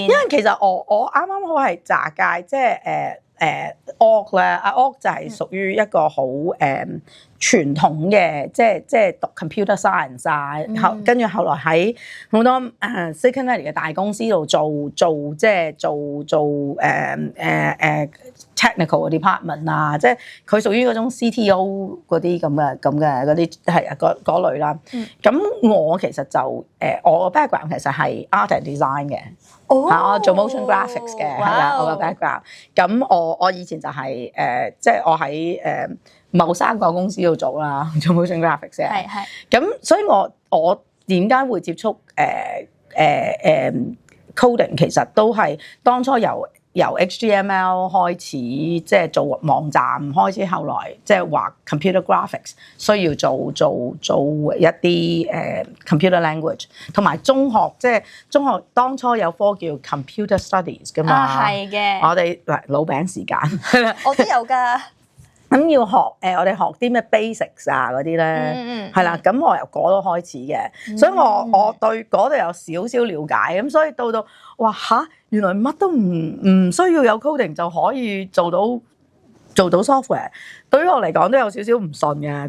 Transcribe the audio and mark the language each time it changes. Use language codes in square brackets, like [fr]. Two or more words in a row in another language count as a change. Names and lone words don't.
[yue] 因為其實我啱啱好係雜界，即係org 咧，阿 org 就係屬於一個好傳統嘅，即係讀 [en] computer science [yue] 啊，跟住後來喺好多 [en] Silicon Valley [yue] 嘅大公司度做 technical 嘅 department 啊，即係佢屬於嗰種 CTO 嗰啲咁嘅嗰啲係嗰類啦。咁我其實就我個 background 其實係 [en] art and design [yue] 嘅，我做 [en] motion graphics [yue] 嘅，係啦，我個 background。咁我以前就係即係我喺某3個公司度做啦，做 [en] motion graphics [yue] 嘅。係。咁所以我點解會接觸coding， 其實都係當初由 HTML 開始，即係做網站開始，後來即係畫 [en] computer graphics [yue] 需要做一啲 [en] computer language， [yue] 同埋中學當初有科叫 [en] computer studies [yue] 㗎嘛，係嘅。我哋老餅時間，我都有㗎。咁要學我哋學啲咩 basics 啊嗰啲咧，係啦，咁我由嗰度開始嘅，所以我對嗰度有少少了解，咁所以到哇嚇，原來乜都唔需要有 coding 就可以做到 software， 對於我嚟講都有少少唔信嘅。